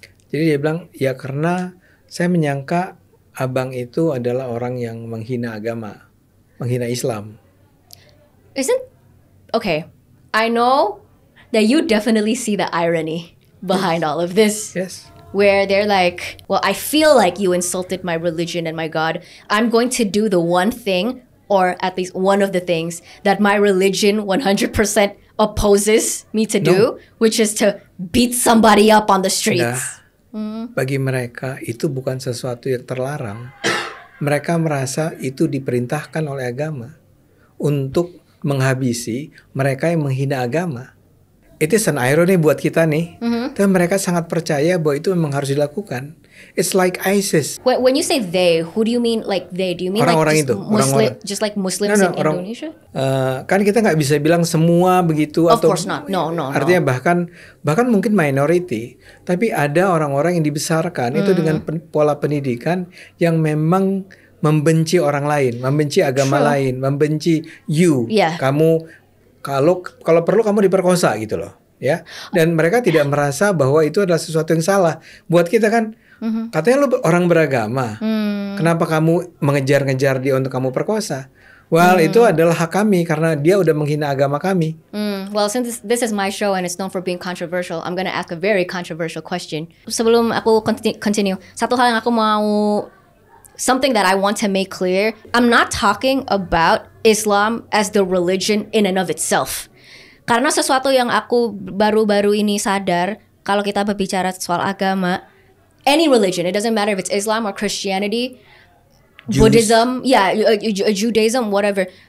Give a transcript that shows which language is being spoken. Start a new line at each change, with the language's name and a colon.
Indonesian: Jadi dia bilang, ya karena saya menyangka abang itu adalah orang yang menghina agama, menghina Islam.
English: Okay, I know that you definitely see the irony behind all of this. Yes. Where they're like, well, I feel like you insulted my religion and my God. I'm going to do the one thing, or at least one of the things, that my religion 100% opposes me to do, which is to beat somebody up on the streets.
Indonesian: Bagi mereka itu bukan sesuatu yang terlarang. Mereka merasa itu diperintahkan oleh agama untuk menghabisi mereka yang menghina agama. Itu
English: an irony
Indonesian: buat kita nih. Tapi mereka sangat percaya bahwa itu memang harus dilakukan.
English: It's like ISIS. When you say they, who do you mean like they? Do you mean
Indonesian: orang-orang
English: like
Indonesian: itu, orang-orang.
English: just like Muslims in Indonesia?
Indonesian: Kan kita nggak bisa bilang semua begitu.
English: Of course not. No.
Indonesian: Artinya bahkan mungkin minority. Tapi ada orang-orang yang dibesarkan itu dengan pola pendidikan yang memang membenci orang lain, membenci agama lain, membenci you. Kamu kalau perlu kamu diperkosa gitu loh, ya. Dan mereka tidak merasa bahwa itu adalah sesuatu yang salah. Buat kita kan, Katanya lu orang beragama. Kenapa kamu mengejar-ngejar dia untuk kamu perkosa? Well, itu adalah hak kami karena dia udah menghina agama kami.
English: Well, since this is my show and it's known for being controversial, I'm gonna ask a very controversial question.
Indonesian: Sebelum aku continue, satu hal yang aku mau,
English: something that I want to make clear, I'm not talking about Islam as the religion in and of itself.
Indonesian: Karena sesuatu yang aku baru-baru ini sadar, kalau kita berbicara soal agama,
English: any religion, it doesn't matter if it's Islam or Christianity, Buddhism, Judaism, whatever.